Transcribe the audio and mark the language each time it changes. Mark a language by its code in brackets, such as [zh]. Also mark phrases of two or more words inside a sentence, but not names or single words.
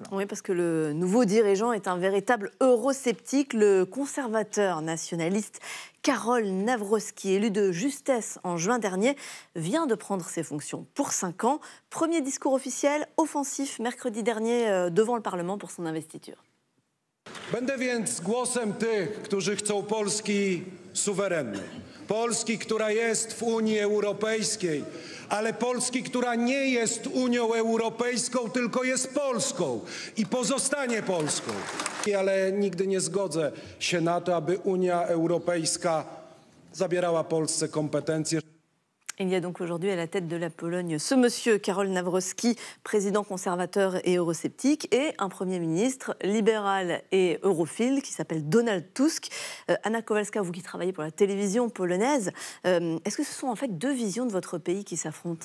[fr] Oui, parce que le nouveau dirigeant est un véritable eurosceptique. Le conservateur nationaliste Karol Nawrocki, élu de justesse en juin dernier, vient de prendre ses fonctions pour 5 ans. Premier discours officiel offensif mercredi dernier devant le Parlement pour son investiture. [pl] Będę więc głosem tych, którzy chcą Polski suwerennej. Polski, która jest w Unii Europejskiej, ale Polski, która nie jest Unią Europejską, tylko jest Polską i pozostanie Polską. Ale nigdy nie zgodzę się na to, aby Unia Europejska zabierała Polsce kompetencje. [fr] Il y a donc aujourd'hui à la tête de la Pologne ce monsieur Karol Nawrocki, président conservateur et eurosceptique, et un Premier ministre libéral et europhile qui s'appelle Donald Tusk. Anna Kowalska, vous qui travaillez pour la télévision polonaise, est-ce que ce sont en fait 2 visions de votre pays qui s'affrontent?